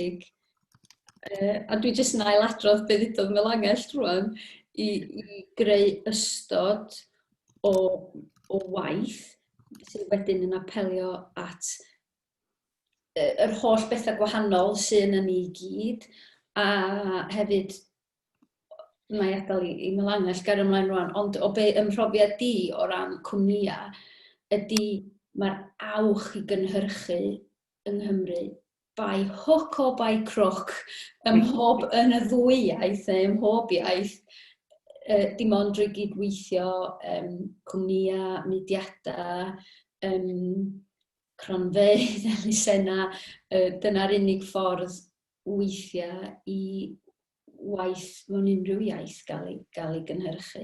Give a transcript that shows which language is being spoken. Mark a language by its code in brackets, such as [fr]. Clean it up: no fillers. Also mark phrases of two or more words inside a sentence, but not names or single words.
[cy] A dwi jyst yn ailadrodd be ddudodd Langell rwan, i greu ystod o waith sydd wedyn yn apelio at yr holl bethau gwahanol sy'n yn ni gyd, a hefyd mae adael i Melangell ger ymlaen rwan, ond o be ymhrofiad di o ran cwmnïau ydy mae'r awch i gynhyrchu yng Nghymru [en] by hook or by crook [cy] yn y ddwy iaith neu ym mhob iaith, dim ond drwy gydweithio cwmnïau, mudiadau, cronfeydd, elusennau, dyna'r unig ffordd weithiau i waith mewn unrhyw iaith gael ei gynhyrchu.